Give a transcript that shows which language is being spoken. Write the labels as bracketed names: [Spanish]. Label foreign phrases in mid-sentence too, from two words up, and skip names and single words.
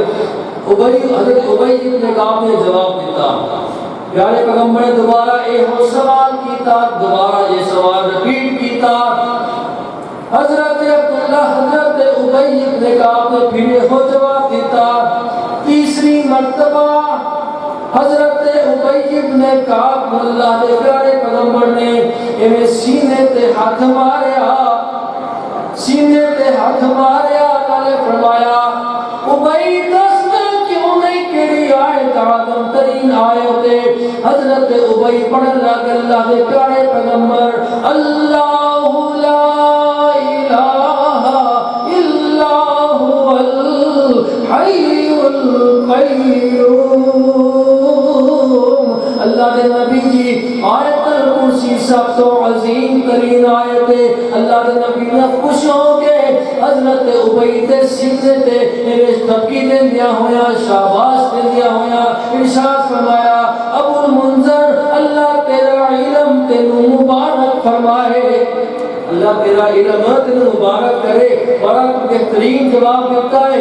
[Punjabi] حضرت ابی ابن کعب نے جواب دیتا پیارے پیغمبر نے دوبارہ یہ سوال کیتا دوبارہ یہ سوال رپیٹ کیتا. حضرت عبداللہ حضرت ابی ابن کعب نے پھر یہ جواب دیتا. تیسری مرتبہ حضرت ابی ابن کعب اللہ کے پیارے پیغمبر نے انہیں سینے تے ہاتھ ماریا سینے تے ہاتھ ماریا اللہ نے فرمایا ابی دس میں کیوں نہیں کیڑی آیت اعظم ترین آیت ہے. حضرت ابی پڑھن لگے اللہ کے پیارے پیغمبر اللہ [Arabic] لا الہ الا هو الحی القیوم. [Punjabi] اللہ کے نبی جی آیت الکرسی سب تو عظیم ترین آیت ہے. اللہ کے نبی نے خوش ہو کے حضرت ابی تے سینے تے میرے تھپکی دے دیا ہویا شاباش دے دیا ہویا ارشاد فرمایا ابو المنذر اللہ تیرا علم تینوں مبارک فرمائے. اللہ اللہ تیرا علم تین مبارک کرے. بڑا بہترین جواب دیتا ہے.